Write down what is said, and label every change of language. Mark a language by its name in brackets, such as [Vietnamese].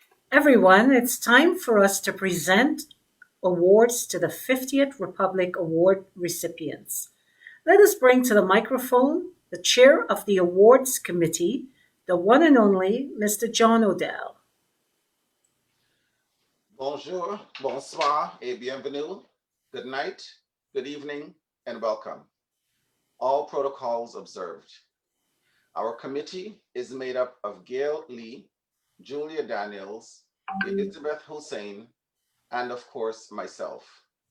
[English] Everyone, it's time for us to present awards to the 50th Republic Award recipients. Let us bring to the microphone the chair of the awards committee, the one and only Mr. John Odell. [French] Bonjour, bonsoir, et bienvenue. [English] Good night, good evening, and welcome. All protocols observed. Our committee is made up of Gail Lee, Julia Daniels, Elizabeth Hussein, and of course, myself.